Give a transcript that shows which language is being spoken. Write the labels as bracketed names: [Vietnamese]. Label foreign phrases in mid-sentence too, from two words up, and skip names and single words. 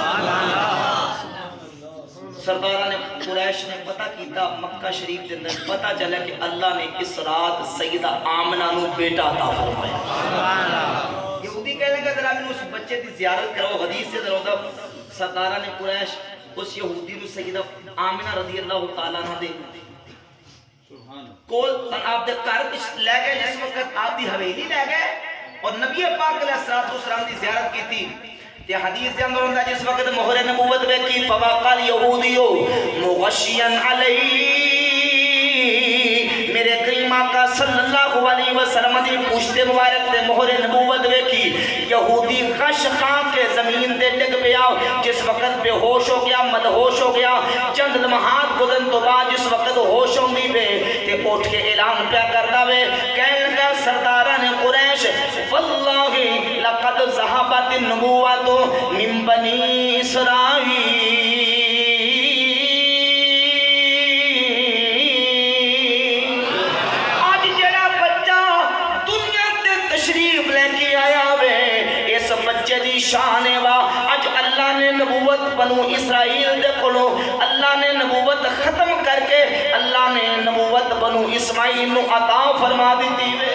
[Punjabi] سردارہ نے قریش نے پتہ کیتا مکہ شریف دے اندر پتہ چلا کہ اللہ نے اس رات سیدہ آمنہ نو بیٹا عطا فرمایا یہودی کہنے لگا ذرا میں اس بچے دی زیارت کرو حدیث سے ذرا سردارہ نے قریش اس یہودی نو سیدہ آمنہ [Arabic] رضی اللہ تعالیٰ عنہ [Punjabi] دے کول آپ دے گھر لے گئے جس وقت آپ دی حویلی لے گئے اور نبی پاک [Arabic] علیہ السلام [Punjabi] دی زیارت کی تھی تے حدیث دے اندر ہوندا جس وقت مہر نبوت ویکھی [Arabic] فوقال یہودیو مغشیا علیہ [Punjabi] میرے کریم آقا [Arabic] صلی اللہ علیہ وسلم [Punjabi] دی پشت مبارک تے مہر نبوت ویکھی یہودی غش خان کے زمین تے ڈگ پیا جس وقت بے ہوش ہو گیا مدہوش ہو گیا چند لمحات گزرن تو بعد جس وقت ہوش ہوندی پے تے اٹھ کے اعلان پیا کردا وے کہنے لگا سرداران قریش [Arabic] واللہ لقد ذهبت النبوۃ من بنی اسرائیل [Punjabi] آج جڑا بچہ دنیا تے تشریف لے کے آیا وے اس بچے دی شان وا اج اللہ نے نبوت بنو اسرائیل دے کولوں اللہ نے نبوت ختم کر کے اللہ نے نبوت بنو اسماعیل نو عطا فرما دیتی وے